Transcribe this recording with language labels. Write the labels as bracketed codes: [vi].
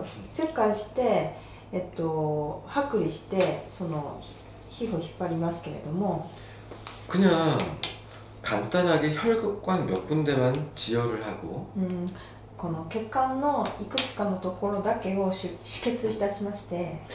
[ja] 切開して、剥離してその皮膚を引っ張りますけれども [ko] 그냥 간단하게 혈관 몇 군데만 지혈을 하고 [ja] この血管のいくつかのところだけを止血しだしまして